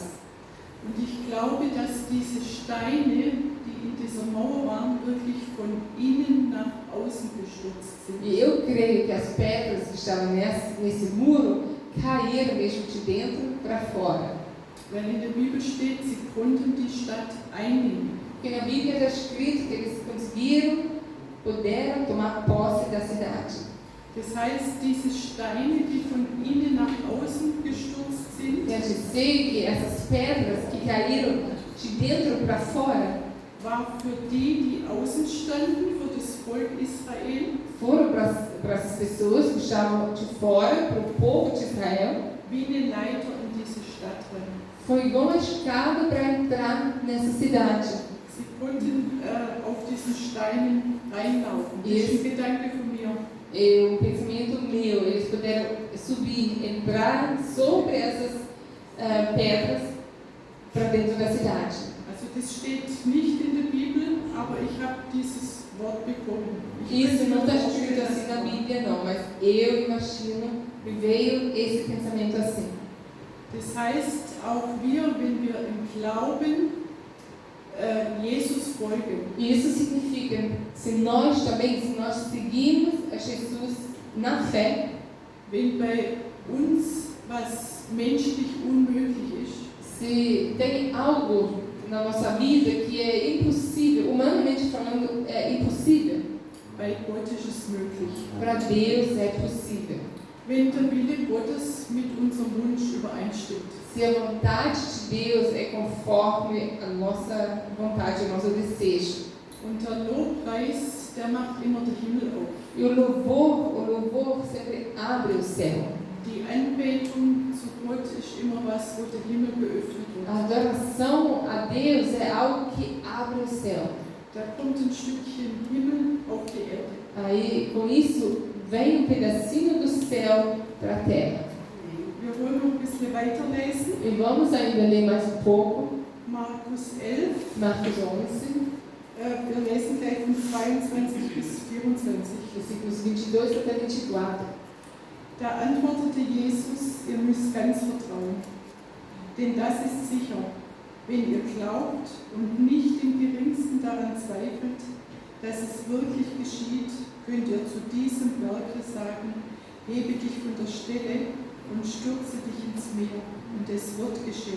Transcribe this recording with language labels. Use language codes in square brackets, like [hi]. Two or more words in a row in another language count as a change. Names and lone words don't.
[de] Und ich glaube, dass diese Steine, die in dieser Mauer waren, wirklich von innen nach außen gestürzt sind. [pt] E eu creio que as pedras que estavam nesse muro caíram mesmo de dentro para fora. [de] Weil in der Bibel steht, sie konnten die Stadt einnehmen. [pt] Porque na Bíblia está escrito que eles puderam tomar posse da cidade. [de] Das heißt, diese Steine, die von innen nach außen gestürzt sind, [pt] Quer dizer que essas pedras que caíram de dentro para fora [de] war für die außen standen, für das Volk Israel, [pt] foram para essas pessoas que estavam de fora, para o povo de Israel, [de] wie eine Leiter in diese Stadt rein. [pt] foi igual uma escada para entrar nessa cidade. [de] Sie konnten auf diesen Steinen reinlaufen. Das ist ein Gedanke von mir. [pt] E o pensamento meu, eles puderam subir, entrar sobre essas pedras para dentro da cidade. [de] Also das steht nicht in der Bibel, aber ich habe dieses Wort bekommen. [pt] Isso não está escrito assim na Bíblia, não, mas eu imagino que veio esse pensamento assim. [de] Das heißt, auch wir, wenn wir im Glauben Jesus folgen, [pt] E isso significa, se nós seguimos a Jesus na fé, [de] wenn bei uns was menschlich unmöglich ist, [pt] se tem algo na nossa vida que é impossível, humanamente falando, é impossível, [de] bei Gott ist es möglich. [pt] para Deus é possível. [de] Wenn der Wille Gottes mit unserem Wunsch übereinstimmt. [pt] Se a vontade de Deus é conforme a nossa vontade, o nosso desejo. [de] Und der Lobpreis, der macht immer den Himmel auf. [pt] E o louvor sempre abre o céu. [de] Die Anbetung zu Gott ist immer was, wo der Himmel geöffnet wird. [pt] A adoração a Deus é algo que abre o céu. [de] Da kommt ein Stückchen Himmel auf die Erde. [pt] Aí, com isso, vem pedacinho do céu para a terra. [de] Wir wollen noch ein bisschen weiterlesen. [pt] E vamos ainda ler mais pouco. [de] Markus 11. [pt] Marcos 11, [de] Wir lesen gleich von 22 bis 24. [pt] versículos 22 até 24. [de] Da antwortete Jesus, ihr müsst ganz vertrauen. Denn das ist sicher, wenn ihr glaubt und nicht im geringsten daran zweifelt, dass es wirklich geschieht, könnt ihr zu diesem Berge sagen, hebe dich von der Stelle und stürze dich ins Meer, und es wird geschehen.